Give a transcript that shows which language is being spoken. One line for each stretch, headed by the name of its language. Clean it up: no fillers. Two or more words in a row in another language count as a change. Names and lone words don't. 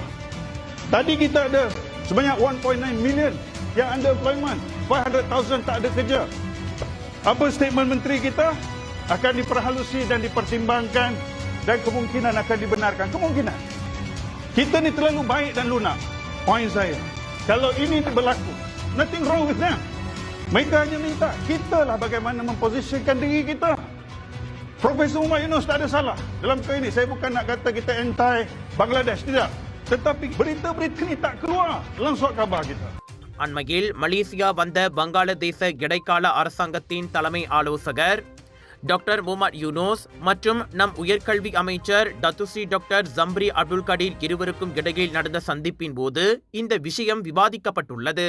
Malay: Tadi kita ada sebanyak 1.9 million yang underemployment, 500,000 tak ada kerja. Apa statement menteri kita? Akan diperhalusi dan dipertimbangkan dan kemungkinan akan dibenarkan. Kemungkinan. Kita ni terlalu baik dan lunak. Poin saya, kalau ini berlaku,
English: nothing wrong with them.
Malay: Mereka hanya minta kita lah bagaimana memposisikan diri kita. Profesor Umar Yunus tak ada salah dalam perkara ini. Saya bukan nak kata kita anti Bangladesh, tidak. Tetapi berita-berita ni tak keluar dalam surat khabar kita.
Tamil: அண்மையில் மலேசியா வந்த வங்காளதேச இடைக்கால அரசாங்கத்தின் தலைமை ஆலோசகர் டாக்டர் முகமது யூனூஸ் மற்றும் நம் உயர்கல்வி அமைச்சர் டத்துஸ்ரீ டாக்டர் ஜம்ரி அப்துல் கடீர் இருவருக்கும் இடையில் நடந்த சந்திப்பின் போது இந்த விஷயம் விவாதிக்கப்பட்டுள்ளது.